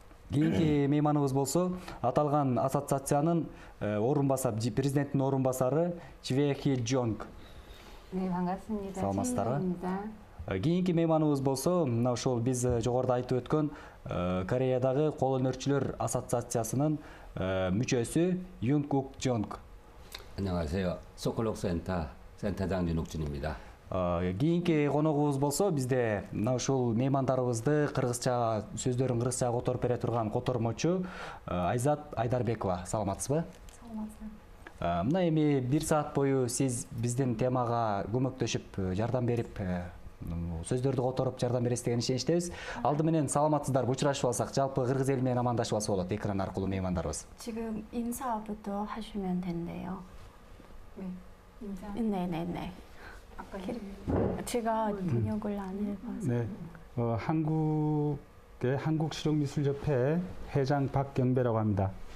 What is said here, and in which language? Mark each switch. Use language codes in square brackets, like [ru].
[ky] Кийинки мейманыбыз болсо аталган ассоциациянын президенттин орун басары Чве Хи Джонг. [ko] 네, 반갑습니다. [ky] саламатсыздарбы? [ko] 최인자입니다. [ky] Кийинки мейманыбыз болсо мына ошол биз жогоруда айтып өткөн Кореядагы кол өнөрчүлөр ассоциациясынын мүчөсү Юн Кук Джонг. [ko] 안녕하세요. 소클록 센터장 윤옥준입니다. [ky] Кийинки коногубуз болсо бизде мына ушул меймандарыбызды кыргызча сөздөрүн кыргызчага которуп бере турган котормочу Айзат Айдарбекова. Саламатсызбы? Саламатсызбы. Мына эми 1 саат бою сиз биздин темага көмөктөшүп жардам берип сөздөрдү которуп жардам бересиз деген ишеничтебиз. Алды менен саламатсыздарбы, учурашып алсак, жалпы кыргыз эли менен амандашып алса болот экран аркылуу меймандарыбыз. [ko] 지금 인사부터 하시면 된대요. 네, 인사. 네. 아까 제가 번역을 안 해봐서. 네, 한국의 한국실용미술협회 회장 박경배라고 합니다.